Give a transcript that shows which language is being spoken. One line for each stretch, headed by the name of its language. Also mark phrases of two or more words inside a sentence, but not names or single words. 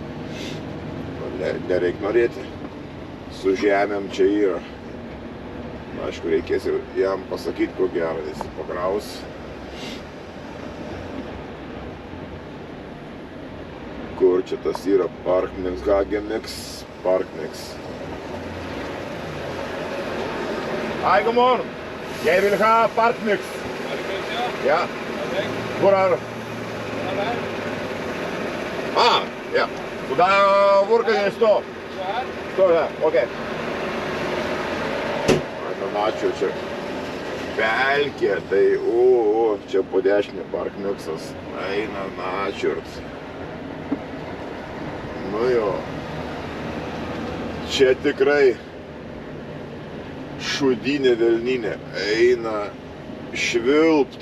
Lithuanian: Nereik norėti. Su žemėm čia yra. Na, aišku, reikės jam pasakyti, ko gero, jis pakraus. Kur čia tas yra Parkmix, Hagemix, Parkmix.
Norwegian: Hej, god morgen. Jeg vil ha Parkmix. Er det godt, ja? Ja. Perfekt. Hvor er du? Ja, Ah, ja. Hvor kan jeg stå? så her. Står her, ok.
Lithuanian: Na, čia pelkė, tai čia po dešinę Parkmixas. Eina, načiurt. Nu jo, čia tikrai šudinė velninė, eina švilpt.